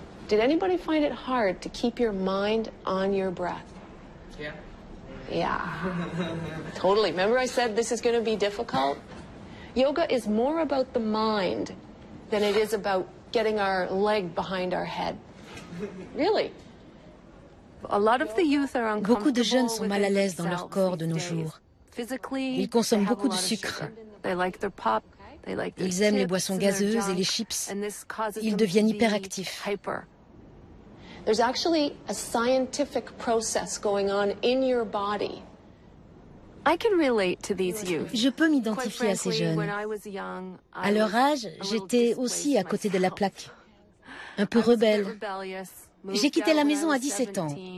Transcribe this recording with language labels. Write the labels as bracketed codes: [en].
[en] Did anybody find it hard to keep your mind on your breath? Yeah. Yeah. Totally. Remember I said this is going to be difficult? Yoga is more about the mind than it is about getting our leg behind our head. Really. [fr] Beaucoup de jeunes sont mal à l'aise dans leur corps de nos jours. Ils consomment beaucoup de sucre. Ils aiment les boissons gazeuses et les chips. Ils deviennent hyperactifs. [en] There's actually a scientific process going on in your body. [fr] Je peux m'identifier à ces jeunes. À leur âge, j'étais aussi à côté de la plaque. Un peu rebelle. J'ai quitté la maison à 17 ans.